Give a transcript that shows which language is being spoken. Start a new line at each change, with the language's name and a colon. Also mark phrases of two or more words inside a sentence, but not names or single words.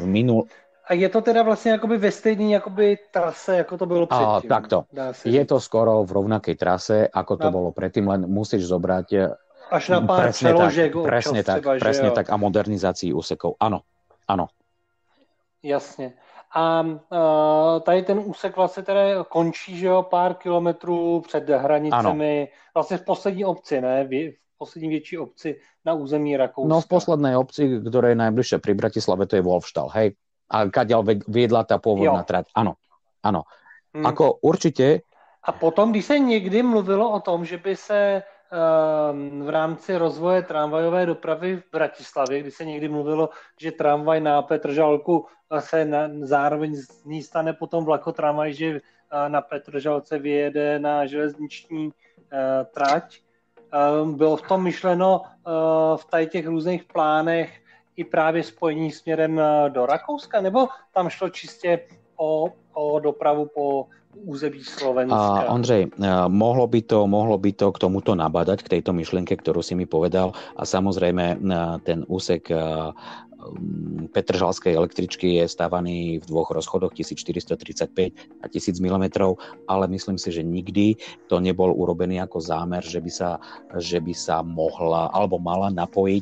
Slovak: A je to teda vlastne akoby
Czech: ve stejný
Slovak: akoby trase, ako to bolo predtým? Takto. Je to skoro v rovnakej trase, ako to bolo predtým, len musíš zobrať
Czech: až na pár přeložek
Slovak: presne tak a modernizácii úsekov. Áno. Jasne.
Czech: A tady ten úsek vlastně teda končí, že jo, pár kilometrů před hranicemi, vlastně v poslední obci, ne? V poslední větší obci na území Rakouska.
Slovak: No v poslednej obci, ktorá je najbližšia pri Bratislave, to je Wolfstal, hej? A kadiaľ viedla tá pôvodná trať. Áno. Ako určite.
Czech: A potom, když se někdy mluvilo o tom, že by se v rámci rozvoje tramvajové dopravy v Bratislavě, kdy se někdy mluvilo, že tramvaj na Petržalku se zároveň z ní stane potom vlakotramvaj, že na Petržalce vyjede na železniční trať. Bylo v tom myšleno v tady těch různých plánech i právě spojení směrem do Rakouska, nebo tam šlo čistě o dopravu po území Slovenska?
Slovak: Ondřej, mohlo by to k tomuto nabádať, k tejto myšlienke, ktorú si mi povedal, a samozrejme ten úsek Petržalskej električky je stávaný v dvoch rozchodoch 1435 a 1000 mm, ale myslím si, že nikdy to nebol urobený ako zámer, že by sa mohla alebo mala napojiť